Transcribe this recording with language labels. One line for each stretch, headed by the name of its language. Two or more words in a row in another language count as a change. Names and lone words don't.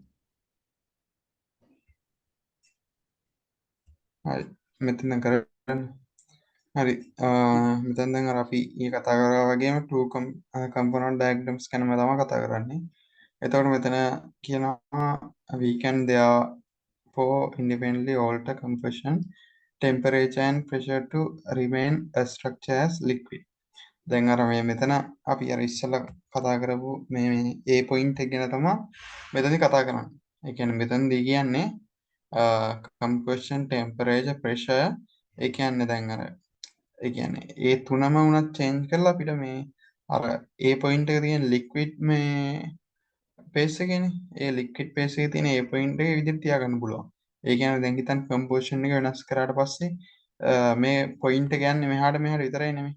Sinhala: හරි මෙතන කරන්නේ හරි මෙතෙන් දැන් අර අපි ඊ කතා කරා වගේම
English: component diagrams
Sinhala: ගැනම තමයි කතා කරන්නේ. එතකොට මෙතන කියනවා
English: we can therefore independently alter compression temperature and pressure to remain a structure as liquid.
Sinhala: දැන් අර මේ මෙතන අපි අර ඉස්සෙල්ලා කතා කරපු මේ
English: A point
Sinhala: එක ගැන තමයි මෙතනදි කතා කරන්නේ. ඒ කියන්නේ මෙතනදී කියන්නේ
English: compression temperature pressure
Sinhala: ඒ කියන්නේ දැන් අර ඒ කියන්නේ ඒ තුනම වුණත් චේන්ජ් කරලා අපිට මේ අර
English: A point
Sinhala: එක තියෙන liquid මේ පේස් එකනේ ඒ
English: liquid phase
Sinhala: එකේ තියෙන ඒ පොයින්ට් එක විදිහට තියාගන්න පුළුවන්. ඒ කියන්නේ දැන් හිතන්න කම්පෝසිෂන් එක වෙනස් කරාට පස්සේ මේ පොයින්ට් එක යන්නේ මෙහාට මෙහාට විතරයි නෙමෙයි.